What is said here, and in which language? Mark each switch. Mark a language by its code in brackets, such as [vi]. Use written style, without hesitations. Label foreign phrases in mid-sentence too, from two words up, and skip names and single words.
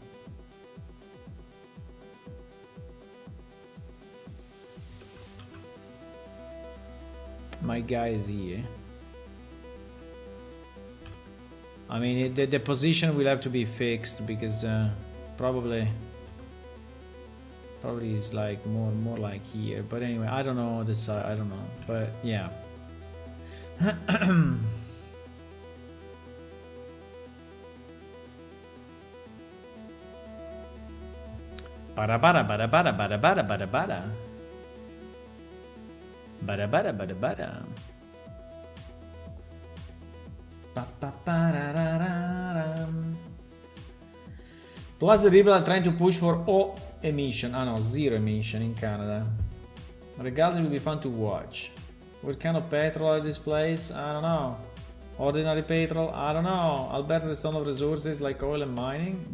[en] My guy is here. I mean, the position will have to be fixed because probably is like more like here. But anyway, I don't know the side. I don't know. But yeah. Bada bada bada bada bada bada bada bada. Bada bada bada bada. Ba, ba, ba, da, da, da, da. Plus the people are trying to push for O emission. Ah no, 0 emission in Canada. Regardless, it will be fun to watch. What kind of petrol are this place? I don't know. Ordinary petrol? I don't know. Alberta has a ton of resources like oil and mining.